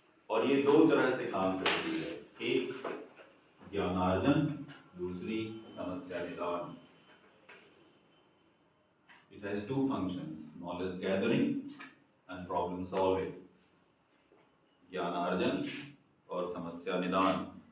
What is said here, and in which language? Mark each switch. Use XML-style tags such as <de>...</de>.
<hi>और ये 2 तरह से काम करती है, एक ज्ञानार्जन, दूसरी समस्या निदान।</hi> <en>It has 2 functions, knowledge gathering and problem solving.</en> <hi>ज्ञानार्जन और समस्या निदान।</hi>